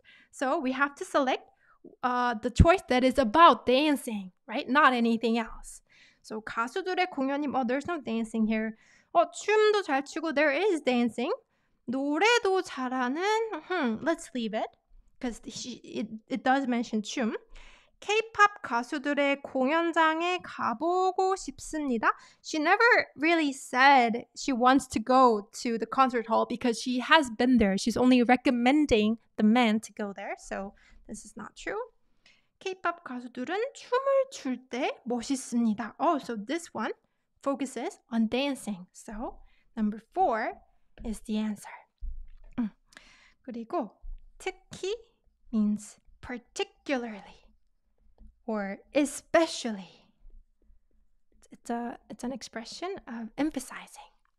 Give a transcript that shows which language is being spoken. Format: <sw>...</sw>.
<en>So we have to select the choice that is about dancing, right? Not anything else. So</en> <ko>가수들의 공연이,</ko> <en>there's no dancing here.</en> <ko>춤도 잘 추고,</ko> <en>there is dancing.</en> <ko>노래도 잘하는,</ko> <en>let's leave it. Because it does mention 춤.</en> <ko>K-pop 가수들의 공연장에 가보고 싶습니다.</ko> <en>She never really said she wants to go to the concert hall because she has been there. She's only recommending the men to go there. So this is not true.</en> <ko>K-pop 가수들은 춤을 출 때 멋있습니다.</ko> <en>So this one focuses on dancing. So number 4 is the answer.</en> <ko>그리고 특히</ko> <en>means particularly. Or especially. It's an expression of emphasizing.</en>